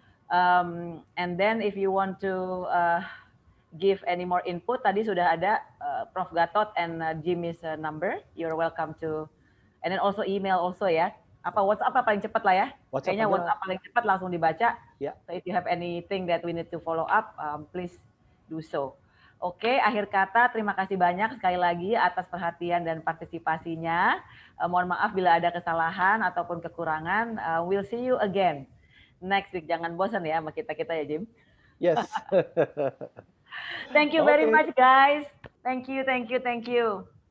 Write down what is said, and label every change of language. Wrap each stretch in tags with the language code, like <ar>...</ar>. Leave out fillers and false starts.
<en>And then if you want to give any more input,</en> <id>tadi sudah ada Prof.</id> <en>Gatot and Jimmy's number. You're welcome to, and then also email also ya.</en> <id>WhatsApp paling cepat lah ya. Kayaknya WhatsApp paling cepat langsung dibaca.</id> <en>So if you have anything that we need to follow up, please do so.</en> <id>Oke, akhir kata terima kasih banyak sekali lagi atas perhatian dan partisipasinya. Mohon maaf bila ada kesalahan ataupun kekurangan.</id> <en>We'll see you again next week.</en> <id>Jangan bosan ya sama kita ya, Jim.</id> <en>Yes. Thank you very much, guys. Thank you.</en>